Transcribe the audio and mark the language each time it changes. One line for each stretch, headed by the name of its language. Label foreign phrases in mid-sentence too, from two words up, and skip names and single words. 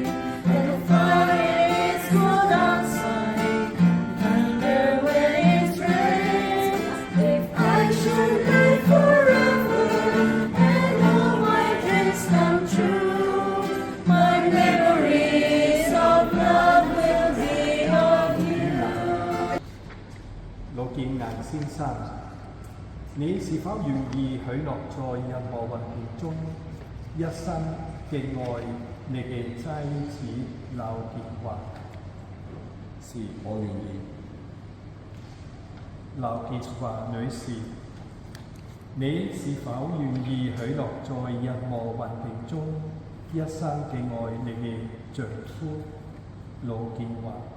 English: And the fire is cold outside, thunder when it rains. If I should live forever and all my dreams come true, my memories of love will be of you.
Cantonese: 羅建顏先生，你是否願意許諾在任何環境中一生敬愛你嘅妻子劉建華？是，我願意。劉建華女士，你是否願意許諾在任何環境中一生敬愛你嘅丈夫劉建華？